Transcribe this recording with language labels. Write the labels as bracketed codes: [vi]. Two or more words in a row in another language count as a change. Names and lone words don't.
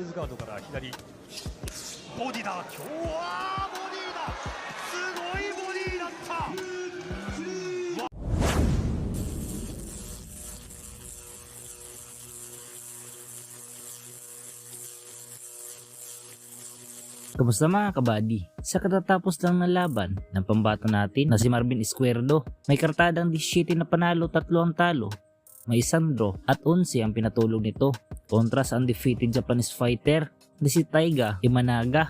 [ja] ズガードから左ボディだ。今日はボディだ。すごいボディだった。 [tl] Kamusta mga kabady? Sa katatapos lang ng laban ng pambato natin na si Marvin Izquierdo, may kartadang 17 na panalo, 3 ang talo, may 1 draw at 11 ang pinatulog nito kontra sa undefeated Japanese fighter na si Taiga Imanaga.